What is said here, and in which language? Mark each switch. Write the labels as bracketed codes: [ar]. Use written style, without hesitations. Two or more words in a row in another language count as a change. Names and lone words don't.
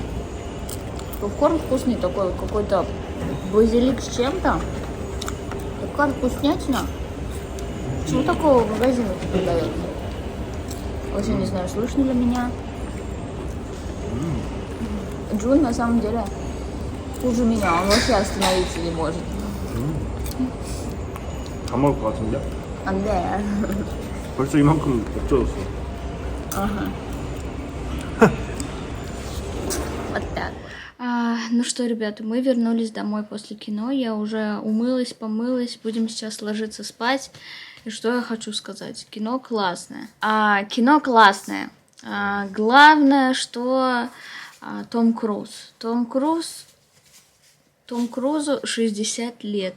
[ru] Попкорн вкусный такой, какой-то базилик с чем-то. Такая вкуснятина. Почему такого в магазине продают? Вообще не знаю, слышно ли меня. Джун на самом деле хуже меня, он вообще остановиться не может. [ko] 다 먹을 것 같은데? 안 돼. 벌써 이만큼 없어졌어. [ru] Ну что, ребята, мы вернулись домой после кино. Я уже умылась, помылась. Будем сейчас ложиться спать. И что я хочу сказать? Кино классное. Кино классное. Главное, что Том Круз. Том Крузу 60 лет.